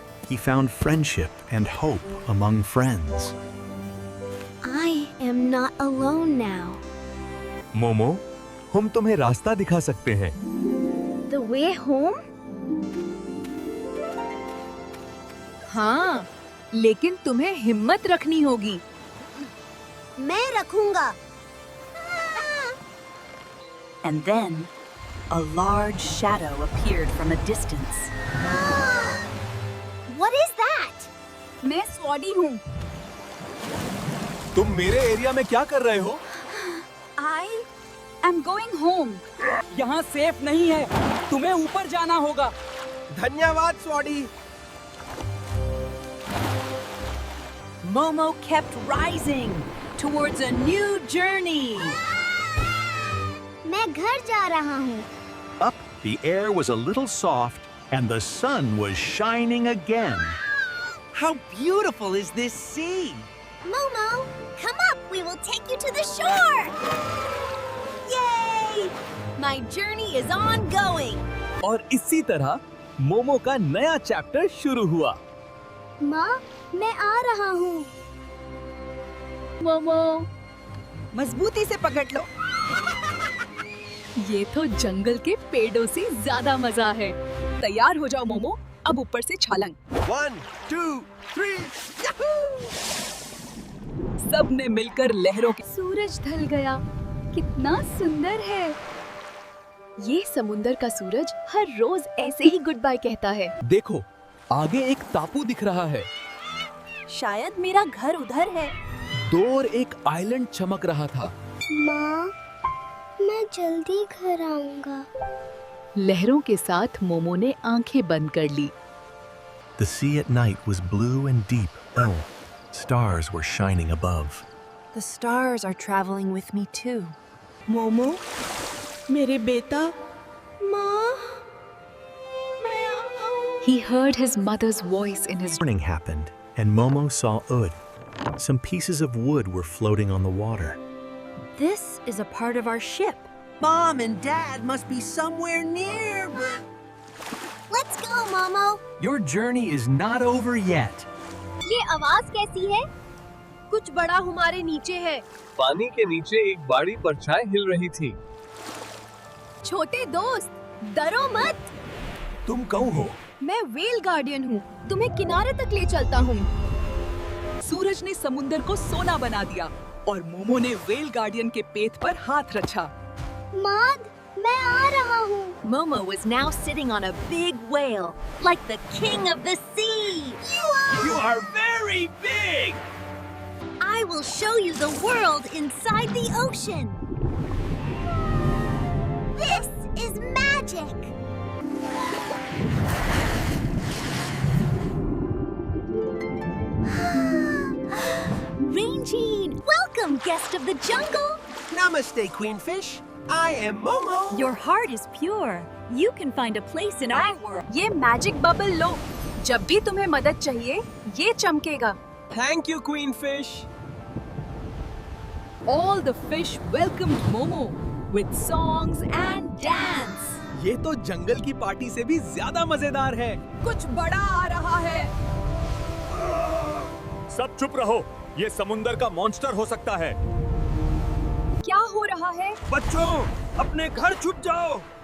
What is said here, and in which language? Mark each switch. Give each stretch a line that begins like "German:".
English: He found friendship and hope among friends. I am not alone now.
Hindi: Momo, हम तुम्हें रास्ता दिखा सकते हैं।
English: The way home?
Hindi: हाँ, लेकिन तुम्हें हिम्मत रखनी होगी। मैं रखूंगा।
English: And then, a large shadow appeared from a distance. What is that?
Hindi: मैं स्वाडी हूँ। तुम मेरे एरिया में क्या कर रहे हो?
English: I am going home.
Hindi: यहाँ सेफ नहीं है। तुम्हें ऊपर जाना होगा। धन्यवाद, स्वाडी।
English: Momo kept rising towards a new journey.
Hindi: मैं घर जा रहा हूँ।
English: Up, the air was a little soft and the sun was shining again. How beautiful is this sea? Momo, come up. We will take you to the shore. Yay! My journey is ongoing.
Hindi: और इसी तरह मोमो का नया chapter शुरू हुआ। माँ, मैं आ रहा हूँ। मोमो मजबूती से पकड़ लो। ये तो जंगल के पेड़ों से ज्यादा मजा है। तैयार हो जाओ मोमो, अब ऊपर से छलांग। 1, 2, 3, सब ने मिलकर लहरों के सूरज ढल गया। कितना सुंदर है। ये समुंदर का सूरज हर रोज ऐसे ही गुड बाय कहता है। देखो, आगे एक टापू दिख रहा है। शायद मेरा घर उधर है। दूर एक आइलैंड चमक रहा था। माँ, मैं जल्दी घर आऊंगा। लहरों के साथ मोमो ने आंखें बंद कर ली।
English: The sea at night was blue and deep. Oh, stars were shining above. The stars are traveling with me too.
Hindi: Momo, मेरे बेटा। माँ, मैं आऊँ।
English: He heard his mother's voice in his Morning happened, and Momo saw Ud. Some pieces of wood were floating on the water. This is a part of our ship. Mom and Dad must be somewhere near, but Let's go, Momo. your journey is not over yet.
Hindi: ये आवाज कैसी है? कुछ बड़ा हमारे नीचे है। पानी के नीचे एक बड़ी परछाई हिल रही थी। छोटे दोस्त, डरो मत। तुम कौन हो? मैं व्हेल गार्डियन हूँ। तुम्हें किनारे तक ले चलता हूँ। सूरज ने समुंदर को सोना बना दिया और मोमो ने व्हेल गार्डियन के पेट पर हाथ रखा। माद, मैं आ रहा हूँ।
English: Momo was now sitting on a big whale, like the king of the sea. You are very big. I will show you the world inside the ocean. This is magic. Rain-Jean, welcome, guest of the jungle. Namaste, Queenfish. I am Momo. Your heart is pure. You can find a place in our world.
Hindi: ये magic bubble लो। जब भी तुम्हें मदद चाहिए, ये चमकेगा।
English: Thank you, Queenfish. All the fish welcomed Momo with songs and dance.
Hindi: ये तो जंगल की पार्टी से भी ज्यादा मजेदार है। कुछ बड़ा आ रहा है। सब चुप रहो, ये समुंदर का मॉन्स्टर हो सकता है। क्या हो रहा है? बच्चों, अपने घर छुप जाओ।